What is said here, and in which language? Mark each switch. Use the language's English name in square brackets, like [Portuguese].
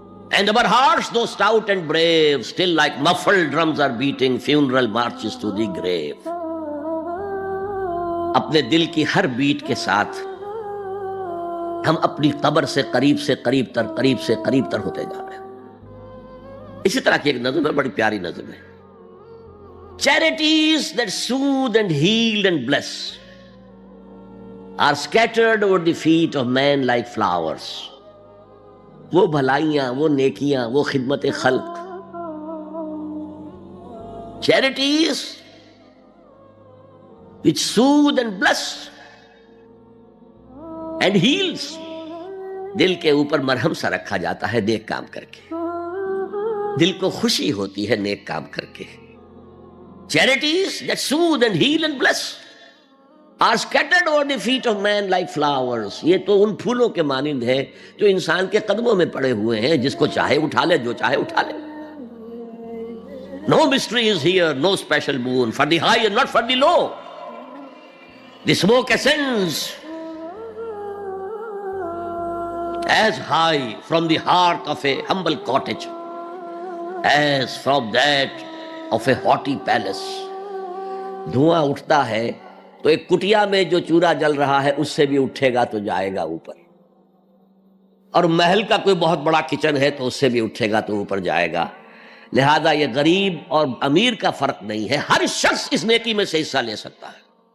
[English] And our hearts, though stout and brave, still like muffled drums are beating funeral marches to the grave. [Urdu] اپنے دل کی ہر bat کے ساتھ ہم اپنی قبر سے قریب سے قریب تر، قریب سے قریب تر ہوتے جا رہے ہیں. اسی طرح کی ایک نظم ہے، بڑی پیاری نظم ہے. [English] Charities that soothe and heal and bless are scattered over the feet of men like flowers. [Urdu] وہ بھلائیاں، وہ نیکیاں، وہ خدمت خلق، [English] charities which soothe and bless and heals. [Urdu] دل کے اوپر مرہم سا رکھا جاتا ہے نیک کام کر کے. دل کو خوشی ہوتی ہے نیک کام کر کے. [English] Charities that soothe and heal and bless are scattered over the feet of man like flowers. [Urdu] یہ تو ان پھولوں کے مانند ہے جو انسان کے قدموں میں پڑے ہوئے ہیں، جس کو چاہے اٹھا لے، جو چاہے اٹھا لے. [English] No mystery is here, no special boon for the high and not for the low. The smoke ascends as high from the hearth of a humble cottage as from that of a haughty palace. [Urdu] دھواں اٹھتا ہے تو ایک کٹیا میں جو چورا جل رہا ہے اس سے بھی اٹھے گا تو جائے گا اوپر، اور محل کا کوئی بہت بڑا کچن ہے تو اس سے بھی اٹھے گا تو اوپر جائے گا. لہذا یہ غریب اور امیر کا فرق نہیں ہے، ہر شخص اس نیکی میں سے حصہ لے سکتا ہے.